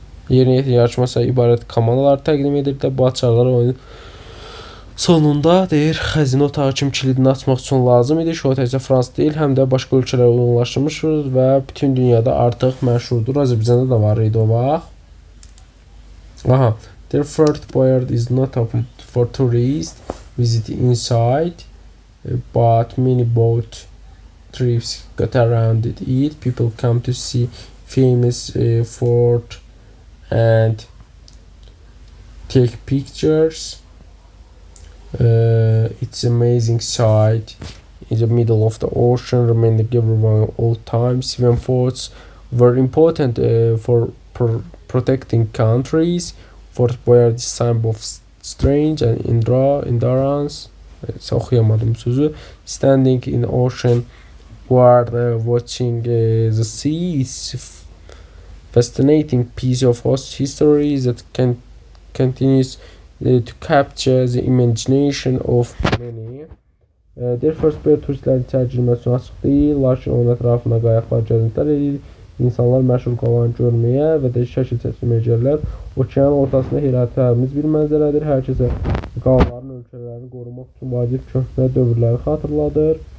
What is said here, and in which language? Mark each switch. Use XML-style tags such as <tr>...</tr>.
<az>Yerinə yetirən yarışmacılar ibarət komandalar təqdim edirdilər. Bu açarlar oyunun sonunda deyir, xəzinə otağı kimi kilidini açmaq üçün lazım idi. Şou təkcə Fransa deyil, həm də başqa ölkələrə uyğunlaşdırılmışdır və bütün dünyada artıq məşhurdur. Azərbaycanda da var idi o vaxt. Aha.</az> <en>The Fort Boyard is not open for tourists visit inside, but many boat trips got around it. People come to see famous fort and take pictures. It's amazing sight in the middle of the ocean, reminding everyone of old times when forts were important for protecting countries. Fort Boyard is symbol of strength and endurance.</en> <az>Oxuyamadım sözü.</az> <en>Standing in ocean while watching the sea is fascinating piece of history that continues to capture the imagination of many.</en> <az>Their Fort Boyard turistlərin çəkilməsi açıq deyil, lakin onun ətrafına qayıqlar gəzintilər edir. İnsanlar məşhur qalanı görməyə və də şəkil çəkilməyə gəlirlər. Okeanın ortasında heyrətamiz bir mənzərədir. Hər kəsə qalanların ölkələrini qorumaq üçün vacib köhnə dövrləri xatırladır.</az>